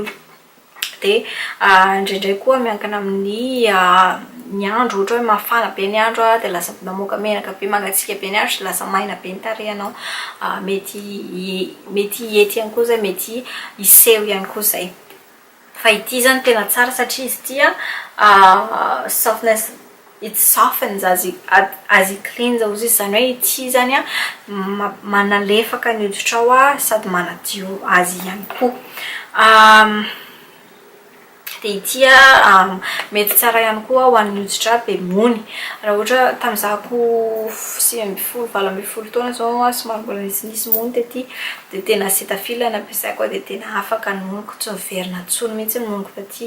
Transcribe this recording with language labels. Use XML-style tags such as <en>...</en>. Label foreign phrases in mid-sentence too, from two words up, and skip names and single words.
<mg>Dia indraindray koa miankina amin'ny ny andro, ohatra hoe mafana be ny andro dia lasa mamoaka menaka be, mangatsiaka be ny andro lasa maina be ny tarehinao. Mety hiety ihany koa zay, mety hiseho ihany koa zay. Fa ity zany tena tsara satria izy ity</mg> <en>softness, it softens as it cleans</en> <mg>hozy izy, zany hoe ity zany manalefaka ny hoditra ao sady manadio azy ihany koa. Dia ity mety tsara ihany koa ho an'ny hoditra be mony. Raha ohatra tamin'izako 9-10 taona zao somary mbola nisy mony tety dia tena Cetaphil nampiasaiko dia tena afaka ny moniko, tsy miverina intsony mihitsy ny moniko taty.</mg>